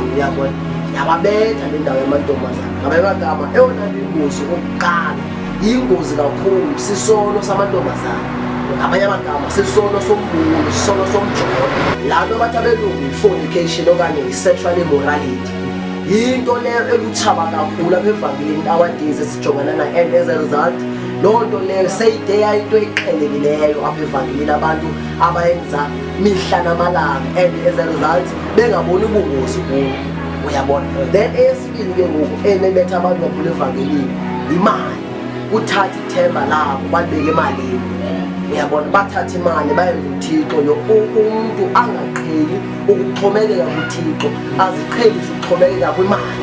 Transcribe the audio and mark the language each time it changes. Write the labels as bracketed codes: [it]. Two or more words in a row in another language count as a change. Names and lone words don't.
[xh] Uyabona yababetha le ndawo yamantombazane. Ngamanye amagama eyona nto ingozi okokuqala yingozi kakhulu sisono samantombazane. Ngamanye amagama sisono sombulu sisono somjodo laa nto bathi abelungu yi-fornication okanye yi- [en] sexual immorality. [xh] Yinto leyo elutshaba kakhulu apha evangelini nowadays esijongana nayo [en] and as a result [xh] loo nto leyo seyide yayinto eqhelekileyo apha evangelini abantu abayenza mihla namalanga [en] and as a result [xh] bengaboni ubungozi kuyo. Uyabona then eyesibili ke ngoku enebetha abantu kakhulu evangelini yimali. Uthatha ithemba labo balibeke emalini. Uyabona bathatha imali bayenza uThixo lo umuntu angaqheli ukuxhomekeka kuThixo aziqhelise ukuxhomekeka kwimali.